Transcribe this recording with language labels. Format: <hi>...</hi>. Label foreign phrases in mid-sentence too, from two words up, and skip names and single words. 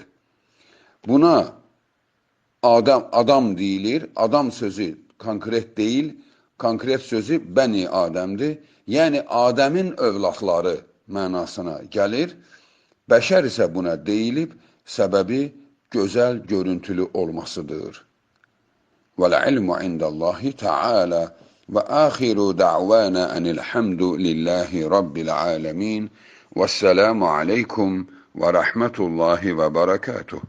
<az>Buna adam deyilir, adam sözü konkret deyil, konkret sözü Bəni Adəmdir. Yəni, Adəmin övladları mənasına gəlir. Bəşər isə buna deyilib, səbəbi gözəl görüntülü olmasıdır.</az> <ar>والعلم عند الله تعالى وآخر دعوانا أن الحمد لله رب العالمين. والسلام عليكم ورحمة الله وبركاته.</ar>